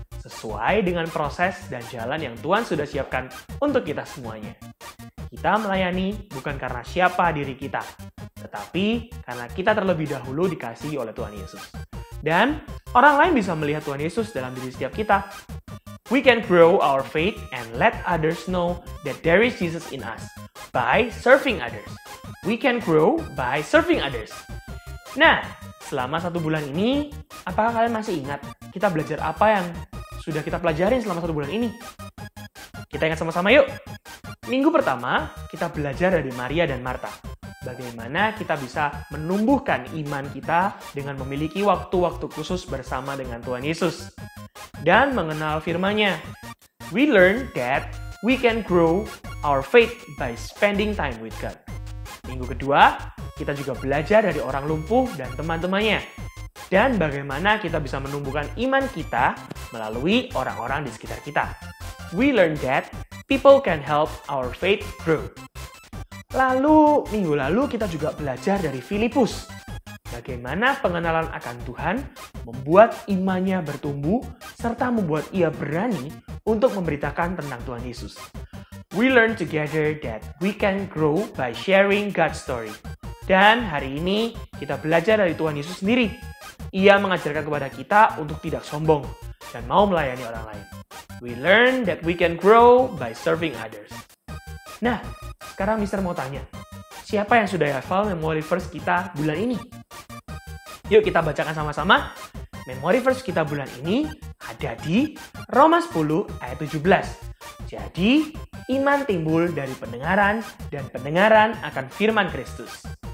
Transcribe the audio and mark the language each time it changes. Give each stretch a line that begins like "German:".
Indonesian: Sesuai dengan proses dan jalan yang Tuhan sudah siapkan untuk kita semuanya. Kita melayani bukan karena siapa diri kita, tetapi karena kita terlebih dahulu dikasihi oleh Tuhan Yesus. Dan orang lain bisa melihat Tuhan Yesus dalam diri setiap kita.
English: We can grow our faith and let others know that there is Jesus in us by serving others. We can grow by serving others.
Indonesian: Nah, selama 1 bulan ini, apakah kalian masih ingat kita belajar apa yang sudah kita pelajarin selama 1 bulan ini? Kita ingat sama-sama yuk. Minggu pertama, kita belajar dari Maria dan Marta. Bagaimana kita bisa menumbuhkan iman kita dengan memiliki waktu-waktu khusus bersama dengan Tuhan Yesus. Dan mengenal firman-Nya.
English: We learn that we can grow our faith by spending time with God.
Indonesian: Minggu kedua, kita juga belajar dari orang lumpuh dan teman-temannya. Dan bagaimana kita bisa menumbuhkan iman kita melalui orang-orang di sekitar kita.
English: We learn that people can help our faith grow.
Indonesian: Lalu, minggu lalu kita juga belajar dari Filipus. Bagaimana pengenalan akan Tuhan membuat imannya bertumbuh serta membuat ia berani untuk memberitakan tentang Tuhan Yesus.
English: We learn together that we can grow by sharing God's story.
Indonesian: Dan hari ini kita belajar dari Tuhan Yesus sendiri. Ia mengajarkan kepada kita untuk tidak sombong dan mau melayani orang lain.
English: We learn that we can grow by serving others.
Indonesian: Nah, sekarang Mister mau tanya, siapa yang sudah hafal memory verse kita bulan ini? Yuk kita bacakan sama-sama. Memory verse kita bulan ini ada di Roma 10 ayat 17. Jadi, iman timbul dari pendengaran dan pendengaran akan firman Kristus.